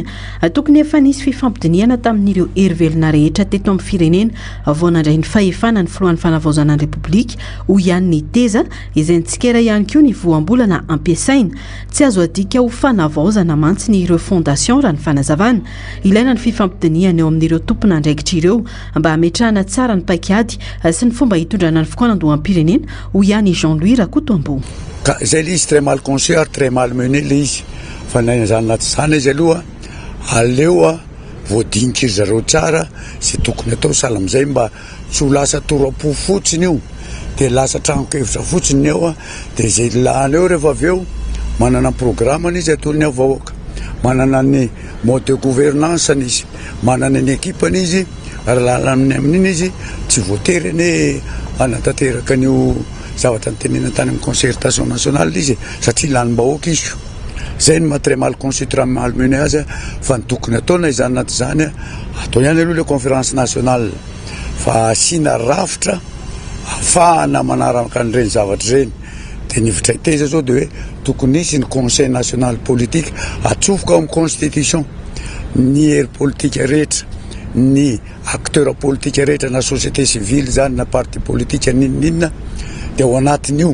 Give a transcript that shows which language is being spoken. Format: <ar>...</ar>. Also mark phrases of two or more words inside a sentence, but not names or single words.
<mg>Tokony efa nisy fifampidiniana tamin'ireo hery-velona rehetra teto amin'ny firenena vao nandray ny fahefana ny filohan'ny fanavaozana ny Repoblika ho ihany ny teza izay nitsikera ihany koa ny voambolana ampiasaina. Tsy azo adika ho fanavaozana mantsy ny ireo fondation raha ny fanazavana. Ilaina ny fifampidiniana eo amin'ireo tompona andraikitra ireo mba hametrahana tsara ny paikady sy ny fomba hitondrana ny fokonan-doha amin'ny pirenena ho ihany Jean-Louis Rakotombo. Zay le izy</mg> <fr>très mal conçu</fr> <mg>ary</mg> <fr>très mal mené</fr> <mg>le izy fa zany naty zany izy aloha aleo voadinika izy zareo tsara sy tokony atao sahala am'izay mba tsy ho lasa toro-po fotsiny io de lasa trano-kevitra fotsiny eo de zay lany eo rehefa avy eo manana programme izy atolony avahoaka, manana ny</mg> <fr>mode de gouvernance</fr> <mg>izy, manana ny équipe izy ary lalany amin'iny izy tsy voatery ny anatanteraka an'io zavatra nytenena tany amin'ny</mg> <fr>concertation nationale</fr> <mg>izy satria lanym-bahoaka izy. Zay ny</mg> <fr>très mal conçu, très mal mené</fr> <mg>azy fa ny tokony ataona izany naty zany atao ihany aloha le</mg> <fr>conférence nationale</fr> <mg>fa asina rafitra ahafahana manaraka an'ireny zavatra ireny. De ny hevitra teza zao de hoe tokony nisy ny</mg> <fr>conseil national politique</fr> <mg>atsofoka amin'ny constitution ny hery politika rehetra, ny acteur politika rehetra na</mg> <fr>société civile</fr> <mg>zany na parti politika ninninina de ao anatin'io.</mg>